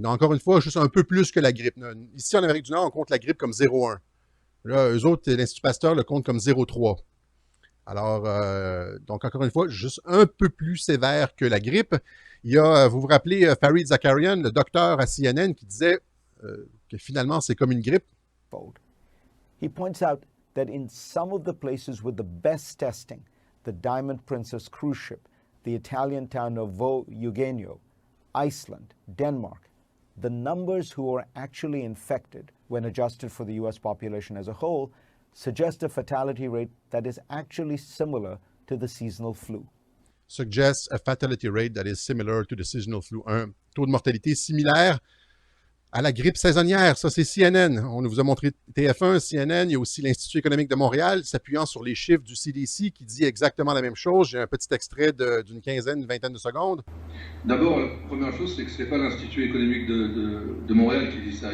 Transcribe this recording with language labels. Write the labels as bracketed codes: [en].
[fr] Donc, encore une fois, juste un peu plus que la grippe. Ici, en Amérique du Nord, on compte la grippe comme 0,1. Là, eux autres, l'Institut Pasteur le compte comme 0,3. Alors, donc, encore une fois, juste un peu plus sévère que la grippe. Il y a, vous vous rappelez, Fareed Zakarian, le docteur à CNN, qui disait que finalement, c'est comme une grippe. [en] He points out that in some of the places with the best testing, the Diamond Princess cruise ship, the Italian town of Vo Eugenio, Iceland, Denmark, the numbers who are actually infected when adjusted for the US population as a whole suggest a fatality rate that is actually similar to the seasonal flu. Suggests a fatality rate that is similar to the seasonal flu. [fr] Un taux de mortalité similaire à la grippe saisonnière. Ça, c'est CNN. On vous a montré TF1, CNN. Il y a aussi l'Institut économique de Montréal, s'appuyant sur les chiffres du CDC, qui dit exactement la même chose. J'ai un petit extrait d'une quinzaine, une vingtaine de secondes. D'abord, la première chose, c'est que ce n'est pas l'Institut économique de Montréal qui dit ça.